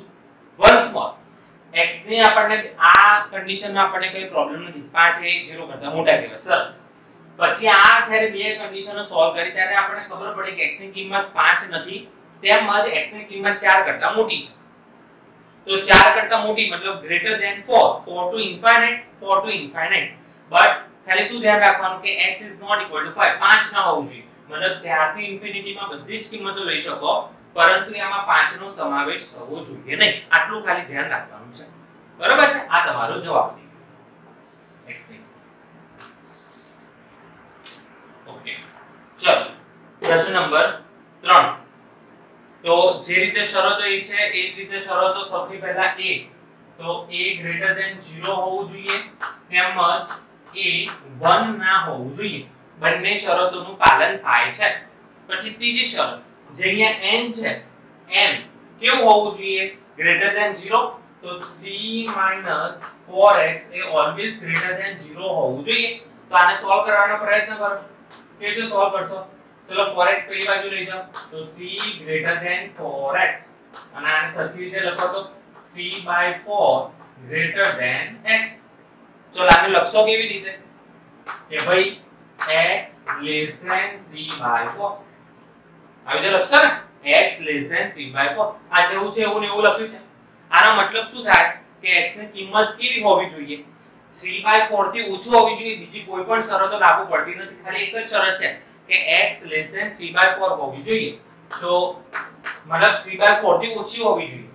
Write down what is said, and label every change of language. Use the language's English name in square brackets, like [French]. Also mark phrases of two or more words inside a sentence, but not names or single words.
[English] once more [Gujarati] x ને આપણને આ કન્ડિશનમાં આપણને કોઈ પ્રોબ્લેમ નથી. 5 એ 0 કરતા મોટા કહેવાય. સરસ. પછી આ જ્યારે બે કન્ડિશનો સોલ્વ કરી ત્યારે આપણને ખબર પડી કે x ની કિંમત 5 નથી તેમજ x ની કિંમત 4 કરતા મોટી છે. તો 4 કરતા મોટી મતલબ [English] greater than 4, 4 to infinite, 4 to infinite. [Gujarati] બટ ખાલી શું ધ્યાન રાખવાનું કે [English] x is not equal to 5, [Gujarati] 5 ના હોવું જોઈએ. મતલબ 4 થી ઇન્ફિનિટી માં બધી જ કિંમતો લઈ શકો પરંતુ એમાં 5 નો સમાવેશ થવો જોઈએ નહીં. આટલું ખાલી ધ્યાન રાખવાનું છે. બરોબર છે? આ તમારો જવાબ છે x ની. ઓકે, ચલો પ્રશ્ન નંબર 3. તો જે રીતે શરતો એ છે એ જ રીતે શરતો સૌથી પહેલા a, તો [English] a greater than 0 [Gujarati] હોવું જોઈએ તેમજ a 1 ના હોવું જોઈએ. બંને શરતોનું પાલન થાય છે. પછી ત્રીજી શરત જે અહીંયા n છે, n કેવું હોવું જોઈએ? [English] greater than 0. [Gujarati] તો 3 - 4x એ [English] always greater than 0 [Gujarati] હોવું જોઈએ. તો આને સોલ્વ કરવાનો પ્રયત્ન કરો. કેવી રીતે સોલ્વ કરશો? ચલો 4x પેલી બાજુ લઈ જાઓ તો [English] 3 greater than 4x, [Gujarati] અને આને સરખી રીતે લખો તો [English] 3/4 greater than x. [Gujarati] ચલો આને લખશો કેવી રીતે કે ભાઈ [English] x less than 3/4. [Gujarati] આવી રીતે લખશો ને [English] x less than 3/4. [Gujarati] આ જેવું છે એવું ને એવું લખ્યું છે. આનો મતલબ શું થાય કે x ની કિંમત કેવી હોવી જોઈએ? 3/4 થી ઓછું હોવી જોઈએ, બીજી કોઈ પણ શરતો લાગુ પડતી નથી, ખાલી એક જ શરત છે કે [English] x less than 3/4 [Gujarati] હોવી જોઈએ. તો મતલબ 3/4 થી ઓછી હોવી જોઈએ.